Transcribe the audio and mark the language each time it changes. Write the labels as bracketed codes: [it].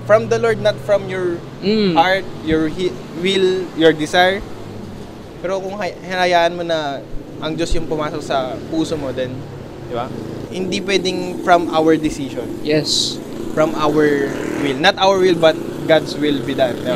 [en] From the Lord, not from your heart, your will, your desire. [tl] Pero kung hinayaan mo na ang Diyos yung pumasok sa puso mo, then, di ba? Hindi pwedeng [en] from our decision. Yes. From our will. Not our will, but God's will be done.